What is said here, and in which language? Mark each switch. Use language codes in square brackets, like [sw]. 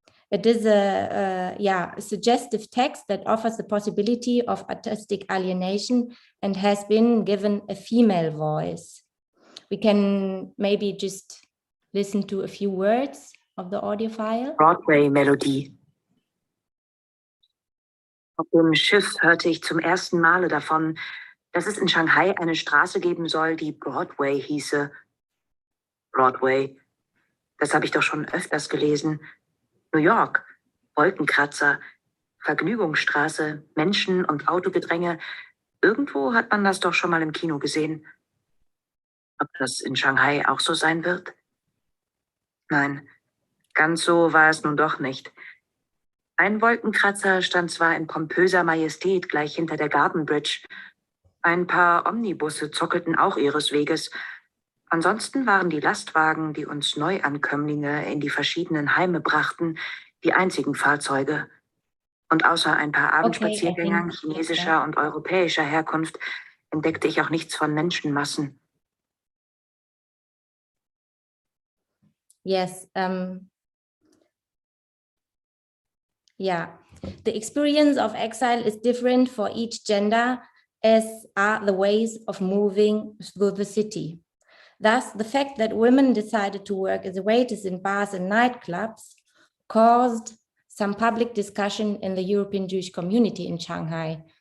[en] It is a suggestive text that offers the possibility of artistic alienation and has been given a female voice. We can maybe just listen to a few words of the audio file. Broadway Melody. [de] Auf dem Schiff hörte ich zum ersten Male davon, dass es in Shanghai eine Straße geben soll, die Broadway hieße. Broadway, das habe ich doch schon öfters gelesen. New York, Wolkenkratzer, Vergnügungsstraße, Menschen und Autogedränge. Irgendwo hat man das doch schon mal im Kino gesehen. Ob das in Shanghai auch so sein wird? Nein, ganz so war es nun doch nicht. Ein Wolkenkratzer stand zwar in pompöser Majestät gleich hinter der Garden Bridge. Ein paar Omnibusse zockelten auch ihres Weges. Ansonsten waren die Lastwagen, die uns Neuankömmlinge in die verschiedenen Heime brachten, die einzigen Fahrzeuge. Und außer ein paar Abendspaziergängern chinesischer und europäischer Herkunft entdeckte ich auch nichts von Menschenmassen. [en] Yes. The experience of exile is different for each gender, as are the ways of moving through the city. Thus, the fact that women decided to work as waiters in bars and nightclubs caused some public discussion in the European Jewish community in Shanghai.